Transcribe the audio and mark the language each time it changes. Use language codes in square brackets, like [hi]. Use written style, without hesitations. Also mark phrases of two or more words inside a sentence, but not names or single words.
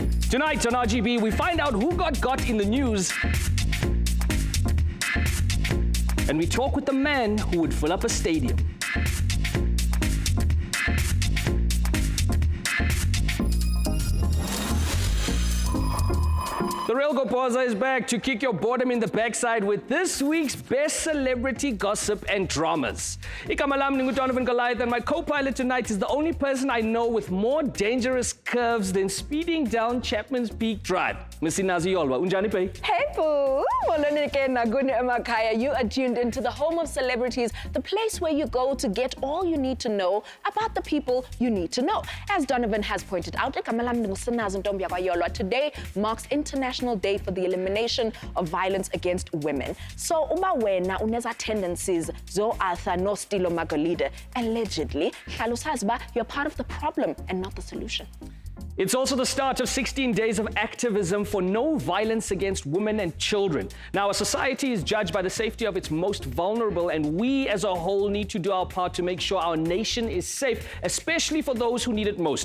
[en] Tonight on RGB, we find out who got in the news. And we talk with the man who would fill up a stadium. The Real Gopoza is back to kick your boredom in the backside with this week's best celebrity gossip and dramas. [xh] Igama lam ningu [en] Goliath, and my co-pilot tonight is the only person I know with more dangerous curves than speeding down Chapman's Peak Drive. [xh] Missy Naziyolwa, unjani pay? [en] Hey boo, you are tuned into the home of celebrities, the place where you go to get all you need to know about the people you need to know. As Donovan has pointed out, today marks International Day for the Elimination of Violence Against Women. So, [zu] uma wena uneza tendencies zo Arthur no stilo magolide, [en] allegedly, you're part of the problem and not the solution. It's also the start of 16 days of activism for no violence against women and children. Now, a society is judged by the safety of its most vulnerable, and we as a whole need to do our part to make sure our nation is safe, especially for those who need it most.